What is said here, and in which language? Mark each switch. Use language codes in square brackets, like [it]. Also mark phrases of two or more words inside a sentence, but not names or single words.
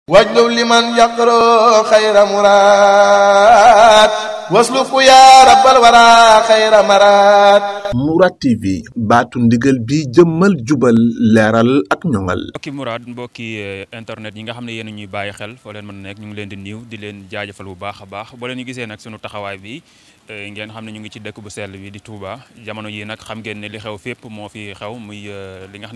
[ar] واجلب لمن يقرأ خير مراد واسلك يا رب الورى خير مراد. [wo] Mourad TV baatu ndigal bi jëmmal jubal leeral ak ñoŋal. mbokki Mourad mbokki internet yi nga xam ne yéen ñuy bàyyi xel foo leen mën a nekk ñu ngi leen di niiw di leen jaajëfal bu baax a baax boo leen ñu gisee nag sunu taxawaay bi ngeen xam ne ñu ngi ci dëkk bu sell bi di Touba jamono yi nag xam ngeen ne li xew fépp moo fi xew muy li nga xam ne